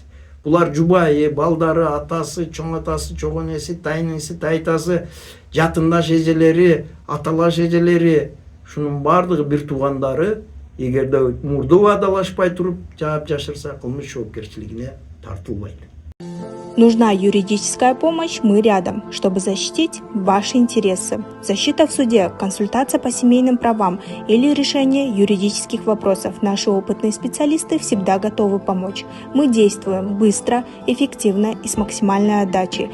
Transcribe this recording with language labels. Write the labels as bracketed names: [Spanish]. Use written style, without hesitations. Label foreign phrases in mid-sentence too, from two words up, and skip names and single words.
[Kyrgyz] Булар жубайы, балдары, атасы, чоң атасы, чоң энеси, тайнеси, тайтасы, жатындаш эжелери, аталаш эжелери, шунун бардыгы бир туугандары, эгерде мурда убадалашпай туруп жаап жашырса, кылмыш жоопкерчилигине тартылбайт. [Russian] Нужна юридическая помощь, мы рядом, чтобы защитить ваши интересы. Защита в суде, консультация по семейным правам или решение юридических вопросов. Наши опытные специалисты всегда готовы помочь. Мы действуем быстро, эффективно и с максимальной отдачей.